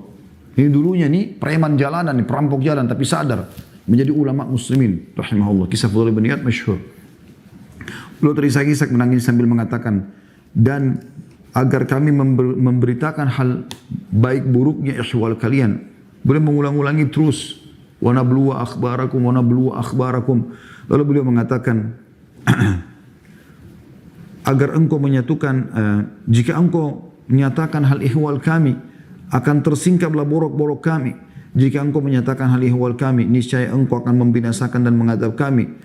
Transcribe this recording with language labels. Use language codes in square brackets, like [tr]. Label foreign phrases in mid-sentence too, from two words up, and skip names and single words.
[id] Ini dulunya nih preman jalanan, nih perampok jalan, tapi sadar menjadi ulama muslimin rahimahullah. Kisah Fudail bin Iyad masyhur. Beliau terisak-isak menangis sambil mengatakan, dan agar kami memberitakan hal baik buruknya ihwal kalian. Beliau mengulang-ulangi terus, [ar] wa nabluwa akhbarakum wa nabluwa akhbarakum. [id] Lalu beliau mengatakan agar engkau menyatukan, jika engkau menyatakan hal ihwal kami, akan tersingkaplah borok-borok kami. Jika engkau menyatakan hal ihwal kami, niscaya engkau akan membinasakan dan mengadab kami.